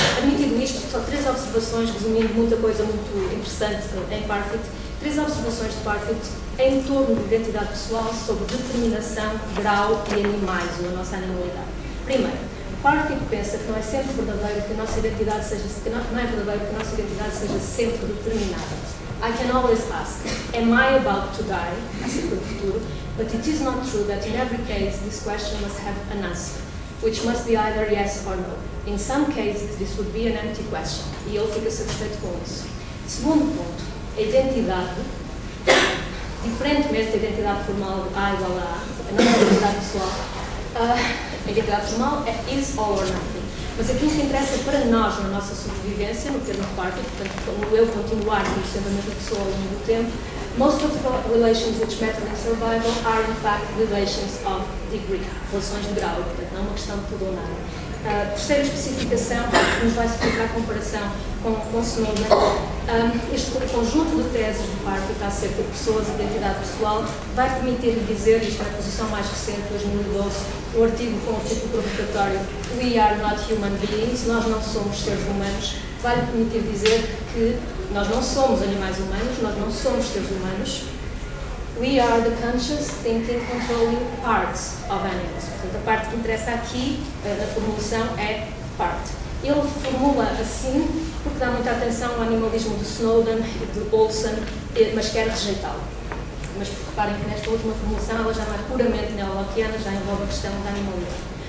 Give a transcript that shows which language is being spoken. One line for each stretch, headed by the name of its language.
Portuguese: Admitido isto, só 3 observações, resumindo muita coisa muito interessante em Parfitt, 3 observações de Parfitt em torno de identidade pessoal sobre determinação, grau e animais, ou a nossa animalidade. Primeiro, Parfitt pensa que não é sempre verdadeiro que a nossa identidade seja, sempre determinada.
English: I can always ask, am I about to die?
Portuguese: Acerca do futuro.
English: But it is not true that in every case this question must have an answer, which must be either yes or no. In some cases this would be an empty question.
Portuguese: E ele fica satisfeito com isso. Segundo ponto, a identidade, diferentemente da identidade formal de A igual a nossa identidade pessoal, a identidade formal é
English: is all or nothing.
Portuguese: Mas aquilo que interessa para nós na nossa sobrevivência, no termo de Parfitt, portanto, como eu continuar sendo a mesma pessoa ao longo do tempo,
English: most of the relations which matter in survival are in fact relations of degree,
Portuguese: relações de grau, portanto, não é uma questão de tudo ou nada. Terceira especificação, que nos vai explicar a comparação com Snowden, este conjunto de teses de Parfitt acerca de pessoas e identidade pessoal vai permitir-lhe dizer, isto é a posição mais recente, 2012, o artigo com o título provocatório
English: We are not human beings,
Portuguese: nós não somos seres humanos, vai-lhe permitir dizer que nós não somos animais humanos, nós não somos seres humanos.
English: We are the conscious, thinking, controlling parts of animals.
Portuguese: Portanto, a parte que interessa aqui, a formulação é part. Ele formula assim porque dá muita atenção ao animalismo de Snowden e de Olson, mas quer rejeitá-lo. mas reparem que nesta última formulação ela já não é puramente neo-lockeana, já envolve a questão da animalidade.